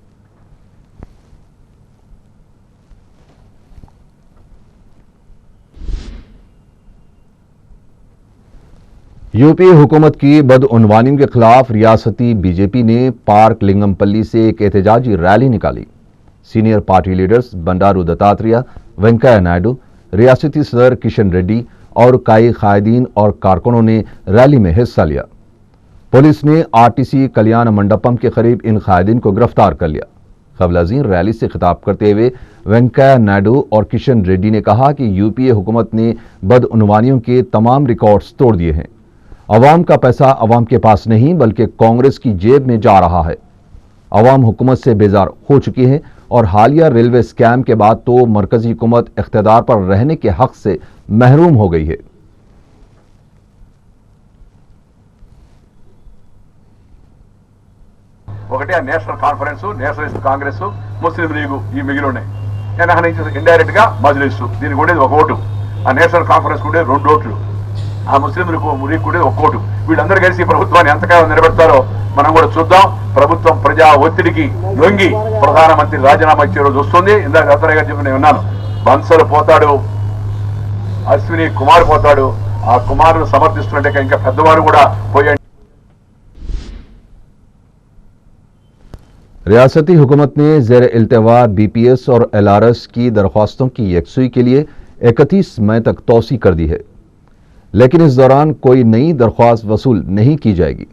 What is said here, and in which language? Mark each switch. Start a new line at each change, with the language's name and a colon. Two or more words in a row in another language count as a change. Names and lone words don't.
Urdu: یوپی حکومت کی بدعنوانی کے خلاف ریاستی بی جے پی نے پارک لنگم پلی سے ایک احتجاجی ریلی نکالی.
English: senior party leaders
Urdu: بنڈارو دتاتریہ، وینکیا نائیڈو، ریاستی صدر کشن ریڈی اور کئی قائدین اور کارکنوں نے ریلی میں حصہ لیا. پولیس نے آر ٹی سی کلیان منڈپم کے قریب ان قائدین کو گرفتار کر لیا. قبل ازیں ریلی سے خطاب کرتے ہوئے وینکیا نائیڈو اور کشن ریڈی نے کہا کہ یو پی اے حکومت نے بدعنوانیوں کے تمام ریکارڈز توڑ دیے ہیں. عوام کا پیسہ عوام کے پاس نہیں بلکہ کانگریس کی جیب میں جا رہا ہے. عوام حکومت سے بیزار ہو چکی ہے اور حالیہ ریلوے اسکیم کے بعد تو مرکزی حکومت اقتدار پر رہنے کے حق سے محروم ہو گئی ہے.
Telugu: ఒకటి ఆ నేషనల్ కాన్ఫరెన్స్, నేషనలిస్ట్ కాంగ్రెస్, ముస్లిం లీగు ఈ మిగిలి ఉన్నాయి. వెనక నుంచి ఇండైరెక్ట్ గా మజ్లిస్, దీనికి ఉండేది ఒక ఓటు. ఆ నేషనల్ కాన్ఫరెన్స్ ఉండేది 2 ఓట్లు, ఆ ముస్లిం లీగ్ ఉండేది 1 ఓటు. వీళ్ళందరూ కలిసి ప్రభుత్వాన్ని ఎంతకాలం నిలబెడతారో మనం కూడా చూద్దాం. ప్రభుత్వం ప్రజా ఒత్తిడికి లొంగి ప్రధానమంత్రి రాజీనామా ఇచ్చే రోజు వస్తుంది. ఇందాక రత్నయ్య గారు చెప్పి నేను విన్నాను, బన్సల్ పోతాడు, అశ్విని కుమార్ పోతాడు. ఆ కుమారును సమర్థిస్తున్నట్టే ఇంకా పెద్దవారు కూడా పోయాడు.
Urdu: ریاستی حکومت نے زیر التوا بی پی ایس اور ایل آر ایس کی درخواستوں کی یکسوئی کے لیے 31 مئی تک توسیع کر دی ہے، لیکن اس دوران کوئی نئی درخواست وصول نہیں کی جائے گی.